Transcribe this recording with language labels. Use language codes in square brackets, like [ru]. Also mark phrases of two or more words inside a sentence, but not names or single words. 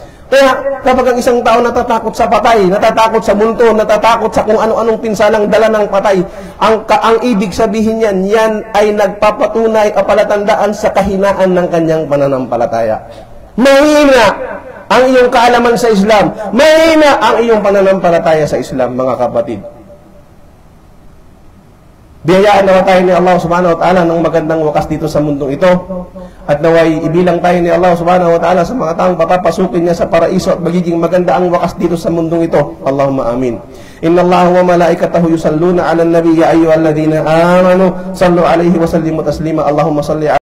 [tl] Kaya kapag ang isang tao natatakot sa patay, natatakot sa multo, natatakot sa kung ano-anong pinsalang dala ng patay, ang ibig sabihin yan ay nagpapatunay o palatandaan sa kahinaan ng kanyang pananampalataya. Mahina ang iyong kaalaman sa Islam. Mahina ang iyong pananampalataya sa Islam, mga kapatid. Biyayaan nawa tayo ni [ar] الله سبحانه وتعالى [tl] ng magandang wakas dito sa mundong ito. At naway ibilang tayo ni [ar] الله سبحانه وتعالى [tl] sa mga taong papapasukin niya sa paraiso at magiging maganda ang wakas dito sa mundong ito. [ar] اللهم آمين إن الله وملائكته يصلون على النبي يا أيها الذين آمنوا صلوا عليه وسلموا تسليما اللهم صل